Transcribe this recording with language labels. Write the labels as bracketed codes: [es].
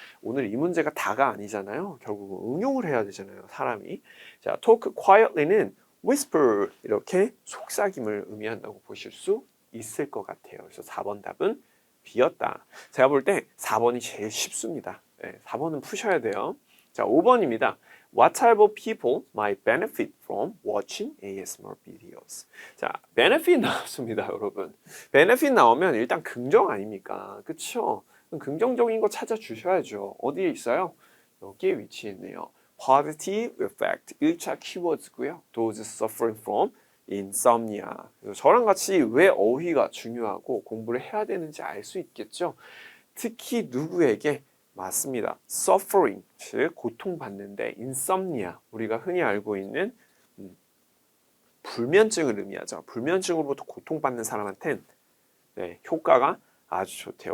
[ko] 오늘 이 문제가 다가 아니잖아요. 결국은 응용을 해야 되잖아요, 사람이. 자, [en] talk quietly [ko] 는 whisper 이렇게 속삭임을 의미한다고 보실 수 있을 것 같아요. 그래서 4번 답은 B였다. 제가 볼 때 4번이 제일 쉽습니다. 4번은 푸셔야 돼요. 자, 5번입니다. [en] What type of people might benefit from watching ASMR videos? [ko] 자, benefit 나왔습니다, 여러분. benefit 나오면 일단 긍정 아닙니까? 그쵸? 긍정적인 거 찾아주셔야죠. 어디에 있어요? 여기에 위치해 있네요. [en] positive effect, [ko] 1차 키워드고요. [en] Those suffering from insomnia. [ko] 저랑 같이 왜 어휘가 중요하고 공부를 해야 되는지 알 수 있겠죠? 특히 누구에게? 맞습니다. suffering, 즉 고통받는데 insomnia, 우리가 흔히 알고 있는 불면증을 의미하죠. 불면증으로부터 고통받는 사람한테는 효과가 아주 좋대요.